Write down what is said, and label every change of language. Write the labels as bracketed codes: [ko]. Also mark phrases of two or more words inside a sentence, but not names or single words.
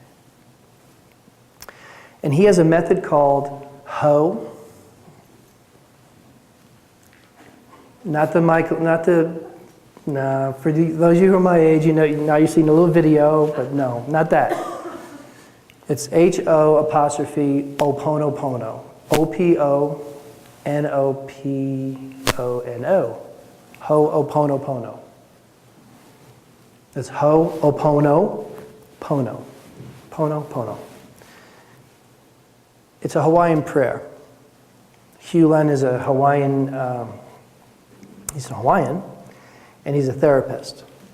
[en] And he has a method called Ho. For those of you who are my age, you know, now you've seen a little video, but no, not that. It's H-O''Oponopono. O-P-O-N-O-P-O-N-O. Ho'oponopono. It's Ho'oponopono. Pono. It's a Hawaiian prayer. Hugh Len is a Hawaiian, he's a Hawaiian, and he's a therapist.